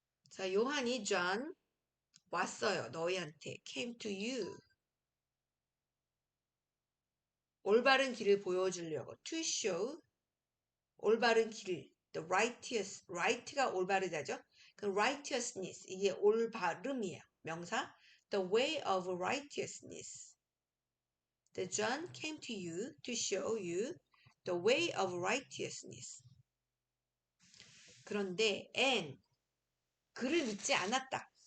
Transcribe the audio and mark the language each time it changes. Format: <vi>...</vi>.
<ko>자, 요한이 John 왔어요. 너희한테</ko> <en>came to you.</en> <ko>올바른 길을 보여주려고</ko> <en>to show</en> <ko>올바른 길</ko> <en>the righteous right</en> <ko>가 올바르다죠. 그 righteousness 이게 올바름이에요. 명사</ko> <en>the way of righteousness. The John came to you to show you the way of righteousness.</en> <ko>그런데</ko> <en>and</en> <ko>그를 믿지 않았다.</ko>